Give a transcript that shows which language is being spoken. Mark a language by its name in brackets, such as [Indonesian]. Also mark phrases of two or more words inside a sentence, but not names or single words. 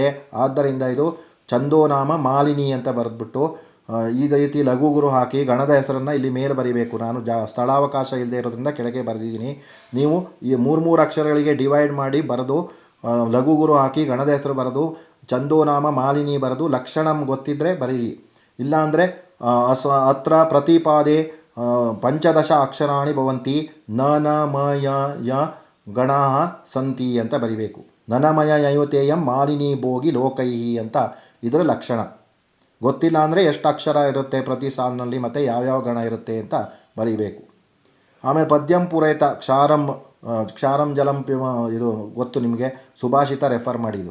[Kannada] ಆದ್ದರಿಂದ ಇದು ಛಂದೋನಾಮ ಮಾಲಿನಿ ಅಂತ ಬರೆದ್ಬಿಟ್ಟು ಈ ರೀತಿ ಲಘು ಗುರು ಹಾಕಿ ಗಣದ ಹೆಸರನ್ನು ಇಲ್ಲಿ ಮೇಲೆ ಬರೀಬೇಕು. ನಾನು ಸ್ಥಳಾವಕಾಶ ಇಲ್ಲದೆ ಇರೋದ್ರಿಂದ ಕೆಳಗೆ ಬರೆದಿದ್ದೀನಿ. ನೀವು ಈ 3 ಅಕ್ಷರಗಳಿಗೆ ಡಿವೈಡ್ ಮಾಡಿ ಬರೆದು ಲಘು ಗುರು ಹಾಕಿ ಗಣದ ಹೆಸರು ಬರೆದು ಛಂದೋನಾಮ ಮಾಲಿನಿ ಬರೆದು ಲಕ್ಷಣಂ ಗೊತ್ತಿದ್ದರೆ ಬರೀರಿ. [Sanskrit] ಇಲ್ಲಾಂದರೆ अत्र प्रतिपादे पंचदश अक्षराणि भवन्ति न न म य गणाः सन्ति [Kannada] ಅಂತ ಬರಿಬೇಕು. [Sanskrit] ನನಮಯ ಯಯುತೇಯಂ ಮಾಲಿನಿ ಭೋಗಿ ಲೋಕೈಹಿ [Kannada] ಅಂತ ಇದರ ಲಕ್ಷಣ. ಗೊತ್ತಿಲ್ಲ ಅಂದರೆ ಎಷ್ಟು ಅಕ್ಷರ ಇರುತ್ತೆ ಪ್ರತಿ ಸಾಲಿನಲ್ಲಿ ಮತ್ತು ಯಾವ್ಯಾವ ಗಣ ಇರುತ್ತೆ ಅಂತ ಬರೀಬೇಕು. ಆಮೇಲೆ [Sanskrit] ಪದ್ಯಂ ಪೂರೈತ ಕ್ಷಾರಂ ಜಲಂ [Kannada] ಇದು ಗೊತ್ತು ನಿಮಗೆ, ಸುಭಾಷಿತ ರೆಫರ್ ಮಾಡಿದ್ದು.